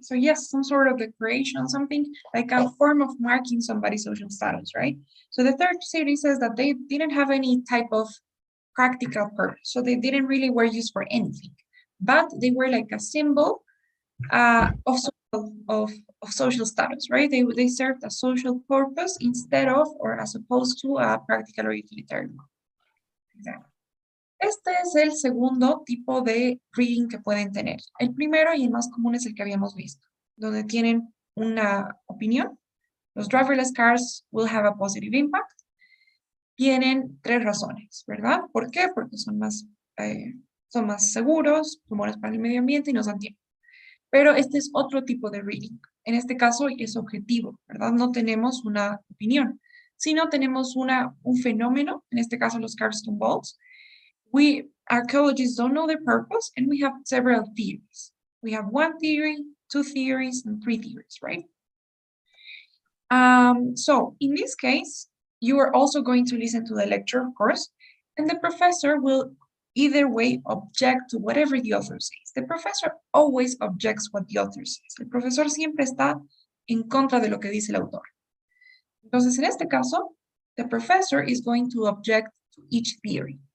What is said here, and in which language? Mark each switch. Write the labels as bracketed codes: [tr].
[en] So yes, some sort of decoration, something like a form of marking somebody's social status, right? So the third theory says that they didn't have any type of practical purpose. So they didn't really were used for anything, but they were like a symbol of social status, right? They served a social purpose instead of or as opposed to a practical or utilitarian one. Exactly. [es] Este es el segundo tipo de reading que pueden tener. El primero y el más común es el que habíamos visto, donde tienen una opinión. [en] Los driverless cars will have a positive impact. [es] Tienen 3 razones, ¿verdad? ¿Por qué? Porque son más seguros, son buenos para el medio ambiente y nos dan tiempo. Pero este es otro tipo de reading. En este caso es objetivo, ¿verdad? No tenemos una opinión, sino tenemos un fenómeno, en este caso los Carstone balls. [en] We archaeologists don't know the purpose, and we have several theories. We have 1 theory, 2 theories, and 3 theories, right? So in this case, you are also going to listen to the lecture, of course, and the professor will either way object to whatever the author says. The professor always objects what the author says. [es] El profesor siempre está en contra de lo que dice el autor. Entonces, en este caso, [en] the professor is going to object to each theory.